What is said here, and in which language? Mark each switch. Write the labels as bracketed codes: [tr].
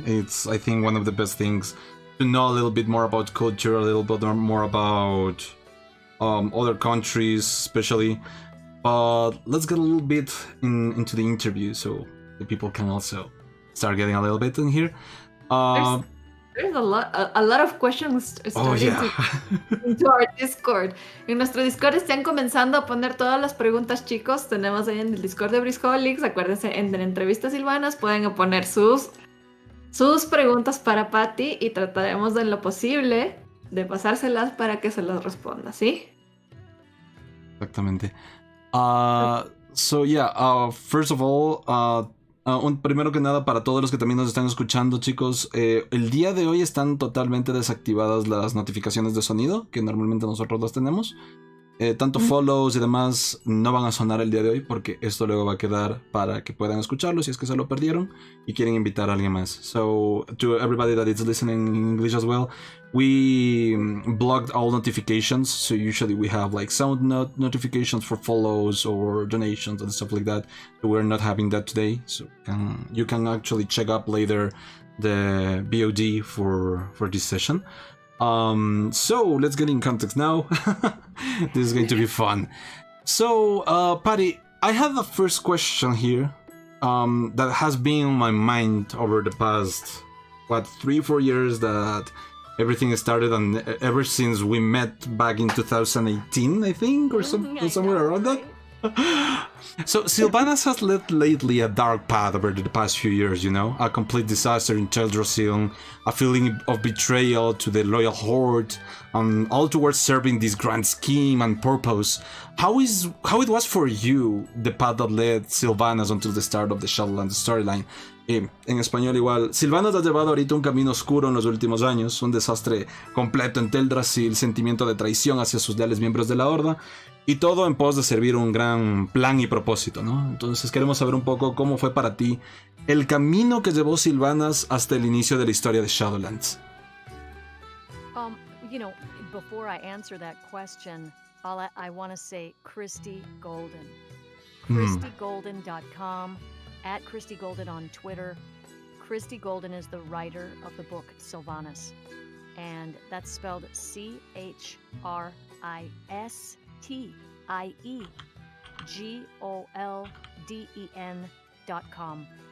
[en] It's, I think, one of the best things to know a little bit more about culture, a little bit more about other countries, especially. But let's get a little bit into the interview so the people can also start getting a little bit in here. There's a lot of questions starting into our Discord. [es] En nuestro Discord están comenzando a poner todas las preguntas, chicos. Tenemos ahí en el Discord de Briscolics. Acuérdense, en Entrevistas Silvanas pueden poner sus preguntas para Patty y trataremos de lo posible de pasárselas para que se las responda, ¿sí? Exactamente. [en] So yeah, first of all, [es] primero que nada para todos los que también nos están escuchando, chicos, el día de hoy están totalmente desactivadas las notificaciones de sonido, que normalmente nosotros las tenemos. Tanto follows y demás no van a sonar el día de hoy porque esto luego va a quedar para que puedan escucharlo si es que se lo perdieron y quieren invitar a alguien más. [en] So to everybody that is listening in English as well, we blocked all notifications. So usually we have like sound notifications for follows or donations and stuff like that. So we're not having that today. So you can actually check up later the BOD for this session. So let's get in context now. This is going to be fun. So, Patty, I have the first question here that has been on my mind over the past, 3-4 years that everything started, and ever since we met back in 2018, I think, or somewhere around that. So Sylvanas has led lately a dark path over the past few years, you know? A complete disaster in Teldrassil, a feeling of betrayal to the loyal horde, all towards serving this grand scheme and purpose. How it was for you, the path that led Sylvanas until the start of the Shadowlands storyline? [es] En español igual, Sylvanas ha llevado ahorita un camino oscuro en los últimos años, un desastre completo en Teldrassil, sentimiento de traición hacia sus leales miembros de la Horda, y todo en pos de servir un gran plan y propósito, ¿no? Entonces queremos saber un poco cómo fue para ti el camino que llevó Sylvanas hasta el inicio de la historia de Shadowlands. [en] You know, before I answer that question, I want to say Christy Golden. ChristyGolden.com, at Christy Golden on Twitter. Christy Golden is the writer of the book Sylvanas, and that's spelled Christiegolden.com.